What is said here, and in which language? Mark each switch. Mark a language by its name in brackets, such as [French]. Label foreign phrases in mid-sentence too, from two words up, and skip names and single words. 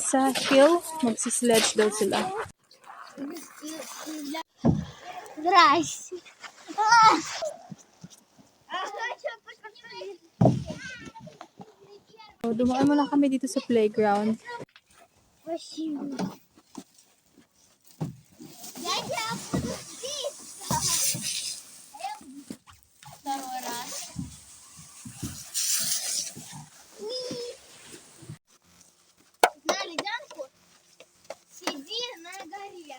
[Filipino] Punta kami sa hill. Magsisledge daw sila. [Russian] Здрасте. [Filipino] Dumaan muna kami dito sa playground. [Russian] Спасибо. Я тебя буду здесь. Второй раз. На ледянку сиди на горе.